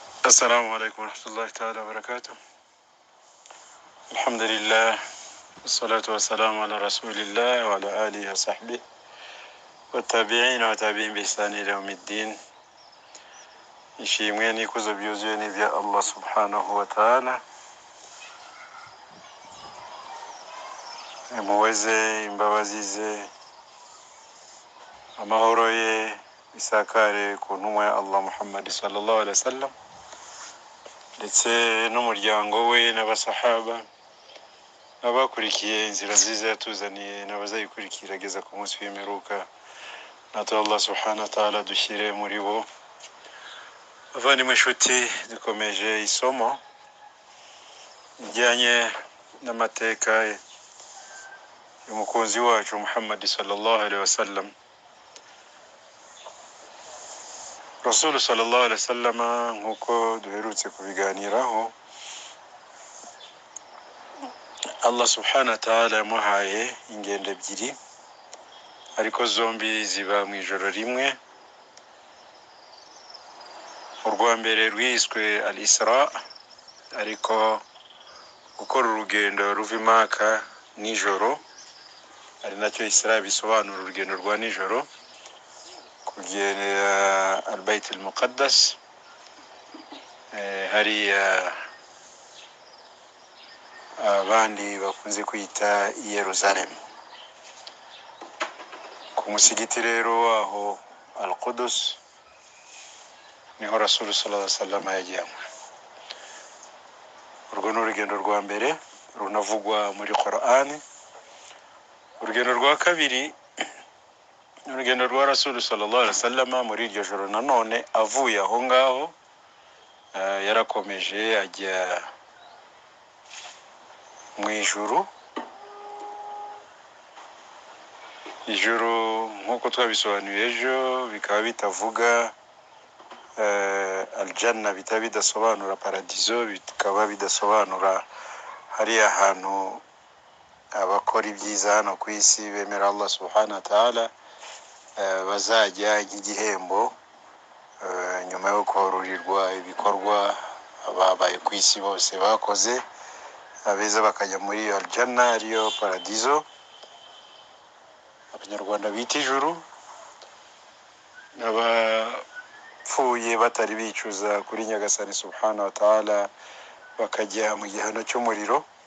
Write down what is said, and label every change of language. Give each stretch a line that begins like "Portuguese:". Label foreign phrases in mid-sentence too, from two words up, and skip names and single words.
Arabic: السلام عليكم ورحمة الله تعالى وبركاته. الحمد لله والصلاة والسلام على رسول الله وعلى آله وصحبه والتابعين وتابعين بإحسان إلى يوم الدين.
Kinyarwanda: ishimwe n'ikuzo byuzuye n'ibya Allah
Arabic: سبحانه وتعالى.
Kinyarwanda: Muweze imbabazi ze, amahoro ye bisakare ku ntumwa ya Allah Muhammad
Arabic: صلى الله عليه وسلم
Kinyarwanda: ndetse n'umuryango we n'abasahaba n'abakurikiye inzira nziza yatuzaniye n'abazayikurikira ageza ku munsi w'imperuka. Natwe Allah
Arabic: سبحانه وتعالى
Kinyarwanda: dushyire muri bo. Abavandimwe inshuti, dukomeje isomo bijyanye n'amateka y'umukunzi wacu Muhammad
Arabic: صلى الله عليه وسلم.
Kinyarwanda: Rasul
Arabic: صلى الله عليه وسلم
Kinyarwanda: nkuko duherutse kubiganiraho, Allah
Arabic: سبحانه وتعالى
Kinyarwanda: yamuhaye ingendo ebyiri, ariko zombi ziba mu ijoro rimwe. Urwa mbere rwiswe al-Isra, ariko gukora urugendo ruva i Maka nijoro, ari nacyo Isra bisobanura urugendo rwa nijoro, kugera al-Bayt al-Muqaddas, hari abandi bakunze kwita Yerusalem. Ku musigiti rero aho al-Qudus niho Rasul
Arabic: صلى الله عليه وسلم
Kinyarwanda: yajyanywe. Urwo ni urugendo rwa mbere runavugwa muri Qur'ani. Urugendo rwa kabiri urugendo rwa Rasul
Arabic: صلى الله عليه وسلم
Kinyarwanda: muri iryo joro nanone avuye aho ngaho, yarakomeje ajya mu ijuru. Ijuru nkuko twabisobanuye ejo bikaba bitavuga aljanna, bitaba bidasobanura paradizo, bikaba bidasobanura hariya hantu abakora ibyiza hano ku isi bemera Allah
Arabic: سبحانه وتعالى
Kinyarwanda: bazajya nk'igihembo nyuma yo korurirwa ibikorwa ababaye ku isi bose bakoze, abeza bakajya muri aljanna ariyo paradizo abanyarwanda bita ijuru, n'abapfuye batari bicuza kuri Nyagasani
Arabic: سبحانه وتعالى
Kinyarwanda: bakajya mu gihano cy'umuriro.